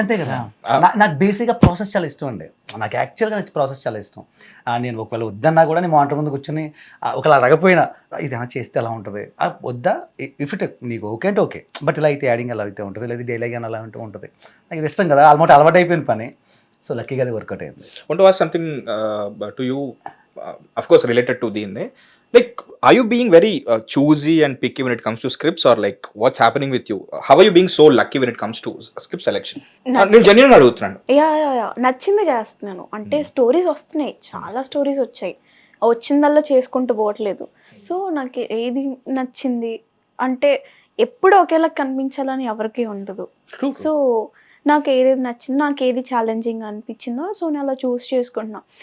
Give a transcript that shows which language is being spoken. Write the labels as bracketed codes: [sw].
[te] అంతే కదా. నాకు బేసిక్గా ప్రాసెస్ చాలా ఇష్టం అండి. నాకు యాక్చువల్గా నాకు ప్రాసెస్ చాలా ఇష్టం. నేను ఒకవేళ వద్దన్నా కూడా నేను మానిటర్ ముందు కూర్చొని ఒకవేళ అడగపోయినా ఇదేనా చేస్తే ఎలా ఉంటుంది, వద్దా ఇఫ్ ఇట్ నీకు ఓకే అంటే ఓకే, బట్ ఇలా అయితే యాడింగ్ ఎలా అయితే ఉంటుంది, లేదా డైలాగ్ అని అలా ఉంటూ ఉంటుంది. నాకు ఇది ఇష్టం కదా, ఆల్మోస్ట్ అలవాటు అయిపోయిన పని. సో లక్కీగా అది వర్కౌట్ అయింది. [en] Want to ask something to you, of course related to the like, are you being very choosy and picky when it comes to scripts, or like what's happening with you? How are you being so lucky when it comes to script selection? [te] నేను genuine అడుగుతున్నాను. Yeah నచ్చింది చేస్తున్నాను. అంటే stories వస్తున్నాయి, చాలా stories వచ్చాయి, వచ్చిందల్లా చేసుకుంటూ పోవట్లేదు. సో నాకు ఏది నచ్చింది అంటే ఎప్పుడు ఒకేలా కనిపించాలని ఎవరికీ ఉండదు. సో నాకు ఏది నచ్చింది, నాకు ఏది ఛాలెంజింగ్ అనిపించిందో సో నేను అలా చూస్ చేసుకుంటున్నా.